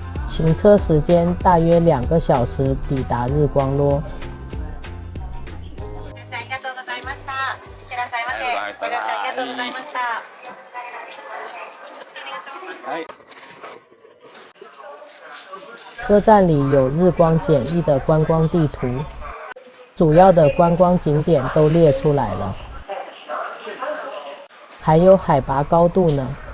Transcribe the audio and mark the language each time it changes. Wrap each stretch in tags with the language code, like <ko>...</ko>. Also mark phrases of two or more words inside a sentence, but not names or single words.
<zh>行车时间大约2个小时抵达日光落。</zh> <ja>ありがとうございました。いってらっしゃいませ。ご乗車ありがとうございました。</ja> <zh>车站里有日光简易的观光地图，主要的观光景点都列出来了，还有海拔高度呢。</zh>